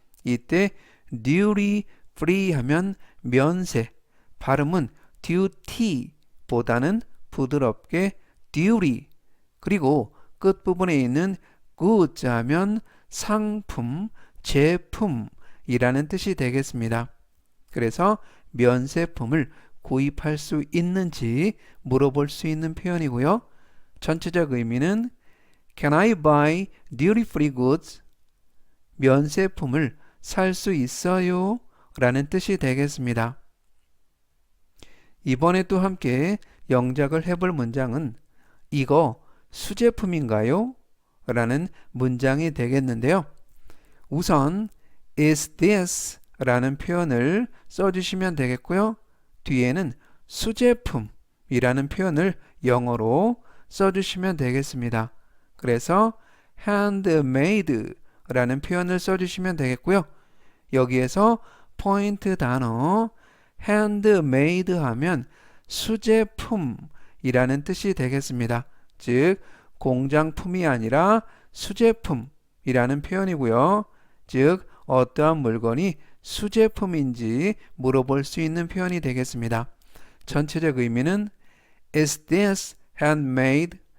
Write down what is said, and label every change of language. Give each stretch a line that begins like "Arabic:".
Korean: 이때 duty free 하면 면세, 발음은 duty 보다는 부드럽게 duty, 그리고 끝부분에 있는 goods 하면 상품, 제품 이라는 뜻이 되겠습니다. 그래서 면세품을 구입할 수 있는지 물어볼 수 있는 표현이고요. 전체적 의미는
English: Can I buy duty-free goods?
Korean: 면세품을 살 수 있어요? 라는 뜻이 되겠습니다. 이번에 또 함께 영작을 해볼 문장은 이거 수제품인가요? 라는 문장이 되겠는데요. 우선
English: is this
Korean: 라는 표현을 써주시면 되겠고요. 뒤에는 수제품이라는 표현을 영어로 써주시면 되겠습니다. 그래서 handmade 라는 표현을 써주시면 되겠고요. 여기에서 포인트 단어 handmade 하면 수제품이라는 뜻이 되겠습니다. 즉 공장품이 아니라 수제품이라는 표현이고요. 즉 어떠한 물건이 수제품인지 물어볼 수 있는 표현이 되겠습니다. 전체적 의미는
English: Is this handmade?